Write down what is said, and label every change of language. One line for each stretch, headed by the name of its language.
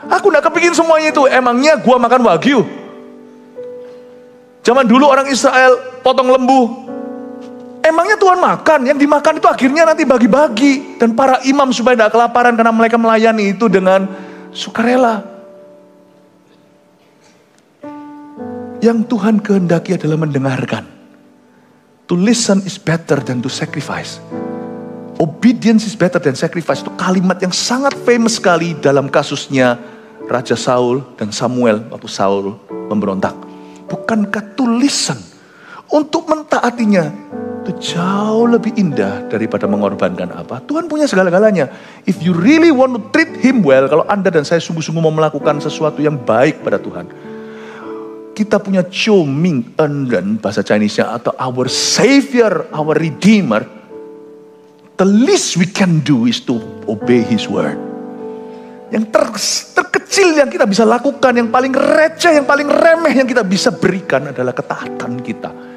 Indonesian: Aku gak kepingin semuanya itu. Emangnya gua makan wagyu? Zaman dulu orang Israel potong lembu. Emangnya Tuhan makan? Yang dimakan itu akhirnya nanti bagi-bagi. Dan para imam supaya tidak kelaparan karena mereka melayani itu dengan sukarela. Yang Tuhan kehendaki adalah mendengarkan.
English: To listen is better than to sacrifice. Obedience is better than sacrifice.
Indonesian: Itu kalimat yang sangat famous sekali dalam kasusnya Raja Saul dan Samuel waktu Saul memberontak. Bukankah
English: to listen
Indonesian: untuk mentaatinya itu jauh lebih indah daripada mengorbankan apa? Tuhan punya segala-galanya.
English: If you really want to treat him well,
Indonesian: kalau Anda dan saya sungguh-sungguh mau melakukan sesuatu yang baik pada Tuhan, kita punya Chou Ming En dan bahasa Chinese-nya, atau
English: our Savior, our Redeemer. The least we can do is to obey His word.
Indonesian: Yang terkecil yang kita bisa lakukan, yang paling receh, yang paling remeh yang kita bisa berikan adalah ketaatan kita.